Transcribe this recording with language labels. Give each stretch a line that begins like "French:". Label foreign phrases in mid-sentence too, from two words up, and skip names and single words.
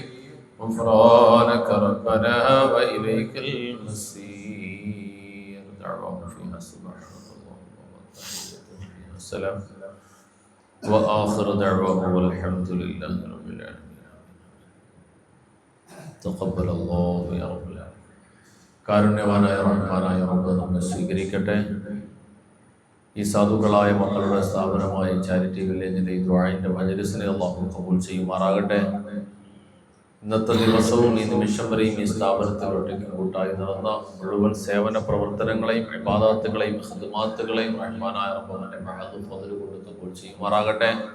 Arabic: غفرانك ربنا وإليك المصير. دعواهم فيها سبحانك اللهم وتحيتهم فيها السلام وآخر دعواهم والحمد لله رب العالمين. تقبل الله يا رب العالمين.
Malayalam: കാരുണ്യവാനായ റഹ്മാനായ റബ്ബ് നമ്മെ സ്വീകരിക്കട്ടെ. ഈ സാധുക്കളായ മക്കളുടെ സ്ഥാപനമായ ചാരിറ്റി വില്ലേജിന്റെ ഈ ദുആഇന്റെ മജ്‌ലിസിനെ അല്ലാഹു ഖബൂൽ ചെയ്യുമാറാകട്ടെ. ഇന്നത്തെ ദിവസവും ഈ നിമിഷം വരെയും ഈ സ്ഥാപനത്തിൽ ഒറ്റയ്ക്ക് കൂട്ടായി നടന്ന മുഴുവൻ സേവന പ്രവർത്തനങ്ങളെയും ഇബാദത്തുകളെയും ഖിദ്മാത്തുകളെയും റഹ്മാനായ റബ്ബിന്റെ മഹദ് ഫദ്ൽ കൊണ്ട് ഖബൂൽ ചെയ്യുമാറാകട്ടെ.